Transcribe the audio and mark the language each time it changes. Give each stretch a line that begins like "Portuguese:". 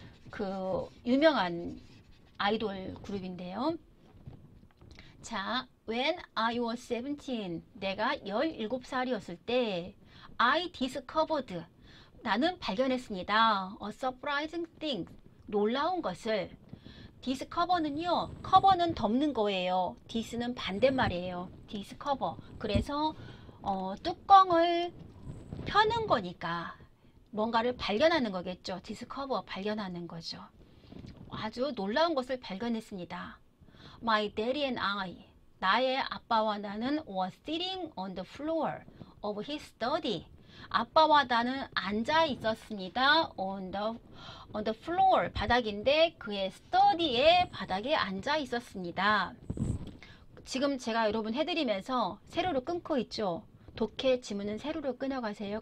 Korean: 그 유명한 아이돌 그룹인데요. 자,
English: when I was 17,
Korean: 내가 17살이었을 때
English: I discovered,
Korean: 나는 발견했습니다.
English: A surprising thing,
Korean: 놀라운 것을. discover는요, cover는 덮는 거예요. dis는 반대말이에요.
English: discover.
Korean: 그래서 뚜껑을 펴는 거니까 뭔가를 발견하는 거겠죠. discover, 발견하는 거죠. 아주 놀라운 것을 발견했습니다.
English: My daddy and I,
Korean: 나의 아빠와 나는
English: were sitting on the floor of his study.
Korean: 아빠와 나는 앉아 있었습니다.
English: on the floor,
Korean: 바닥인데 그의 study의 바닥에 앉아 있었습니다. 지금 제가 여러분 해드리면서 세로로 끊고 있죠. 독해 지문은 세로로 끊어가세요.